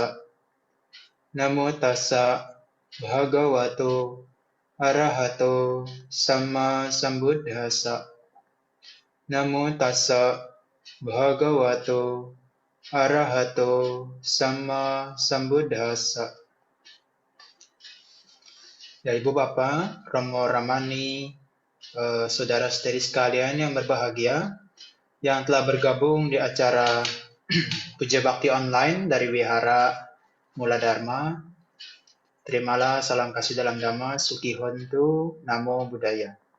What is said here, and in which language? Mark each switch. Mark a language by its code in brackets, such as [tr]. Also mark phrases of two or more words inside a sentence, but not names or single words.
[pi] Namo tassa bhagavato arahato samma sambuddhassa. Namo tassa bhagavato arahato samma sambuddhassa. [id] Ya Ibu Bapak, Romo Ramani, saudara-saudari sekalian yang berbahagia, yang telah bergabung di acara Puja Bakti Online dari Wihara Mula Dharma. Terimalah salam kasih dalam Dhamma, [pi] Suki Hontu, Namo Buddhaya.